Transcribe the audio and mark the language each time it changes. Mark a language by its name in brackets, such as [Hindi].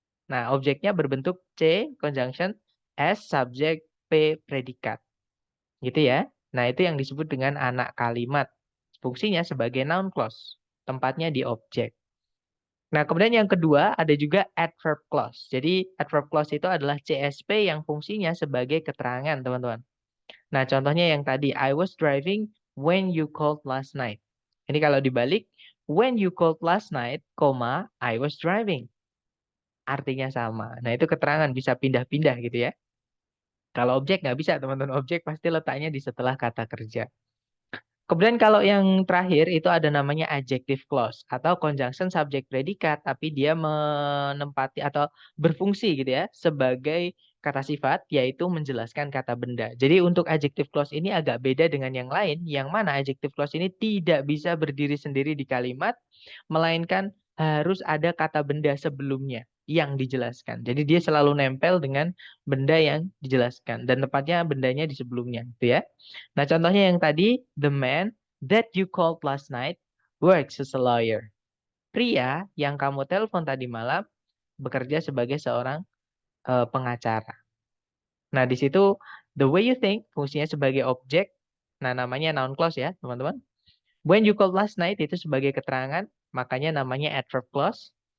[Indonesian] Nah, objeknya berbentuk C, conjunction, S, subjek, P, predikat. Gitu ya. Nah, itu yang disebut dengan anak kalimat. Fungsinya sebagai noun clause. Tempatnya di objek. Nah, kemudian yang kedua ada juga adverb clause. Jadi, adverb clause itu adalah CSP yang fungsinya sebagai keterangan, teman-teman. Nah, contohnya yang tadi, [English] I was driving when you called last night. [Indonesian] Ini kalau dibalik, [English] when you called last night, I was driving. [Indonesian] Artinya sama. Nah, itu keterangan bisa pindah-pindah gitu ya. Kalau objek nggak bisa, teman-teman. Objek pasti letaknya di setelah kata kerja. Kemudian kalau yang terakhir itu ada namanya adjective clause atau conjunction subject predikat, tapi dia menempati atau berfungsi gitu ya sebagai kata sifat, yaitu menjelaskan kata benda. Jadi untuk adjective clause ini agak beda dengan yang lain, yang mana adjective clause ini tidak bisa berdiri sendiri di kalimat, melainkan harus ada kata benda sebelumnya yang dijelaskan. Jadi dia selalu nempel dengan benda yang dijelaskan dan tepatnya bendanya di sebelumnya, gitu ya. Nah, contohnya yang tadi, [English] the man that you called last night works as a lawyer. [Indonesian] Pria yang kamu telepon tadi malam bekerja sebagai seorang pengacara. Nah, di situ [English] the way you think [Indonesian] fungsinya sebagai objek. Nah, namanya noun clause ya, teman-teman. [English] When you called last night [Indonesian] itu sebagai keterangan, makanya namanya adverb clause.